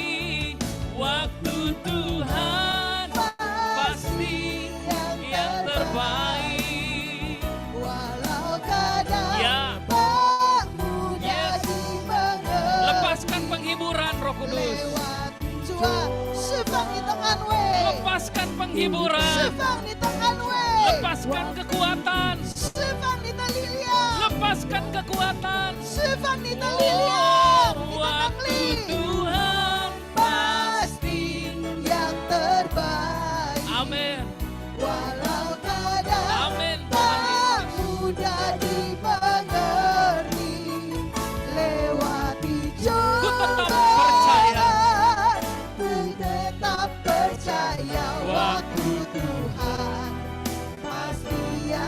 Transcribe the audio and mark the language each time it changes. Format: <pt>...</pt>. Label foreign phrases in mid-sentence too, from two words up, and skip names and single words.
<id>Waktu Tuhan pasti yang terbaik. Walau kadang Ya, tak mudah Yes. dimengerti. lepaskan penghiburan Roh Kudus. lewat Tuhan</id> <zh>释放你的安慰，</zh> <id>Lepaskan</id> <zh>释</zh> <id>penghiburan.</id> <zh>放你的安慰，</zh> <id>Lepaskan kekuatan.</id> <zh>释放你的力量，</zh> <id>Lepaskan kekuatan.</id> <zh>释放你的力量，你的能</zh> <id>Waktu</id> <zh>力</zh> <id>Tuhan pasti. yang terbaik. Amin. Walau kadang Amin. tak mudah dimengerti, lewati cobaan, ku tetap percaya waktu Tuhan pasti yang</id>